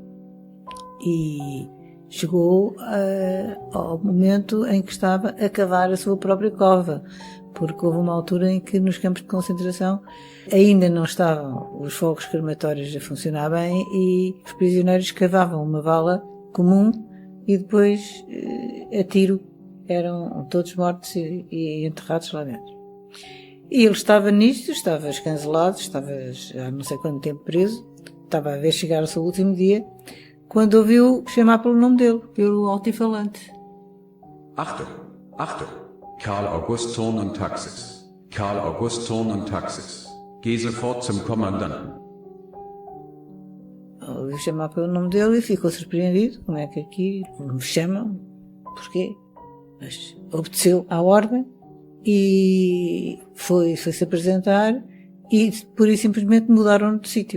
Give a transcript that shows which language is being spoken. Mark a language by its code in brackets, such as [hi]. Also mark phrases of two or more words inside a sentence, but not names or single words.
[pt] e chegou ao momento em que estava a cavar a sua própria cova, porque houve uma altura em que nos campos de concentração ainda não estavam os fogos crematórios a funcionar bem e os prisioneiros cavavam uma vala comum e depois, a tiro, eram todos mortos e enterrados lá dentro. E ele estava nisto, estava escancelado, estava há não sei quanto tempo preso, estava a ver chegar o seu último dia, quando ouviu chamar pelo nome dele, pelo altifalante. [de] Achtung, Achtung, Karl August Zorn und Taxis. Karl August Zorn und Taxis. Geh sofort zum Kommandanten. [pt] Ouviu chamar pelo nome dele e ficou surpreendido. Como é que aqui me chamam? Porquê? Mas obedeceu à ordem e foi-se apresentar e pura e simplesmente mudaram-no de sítio.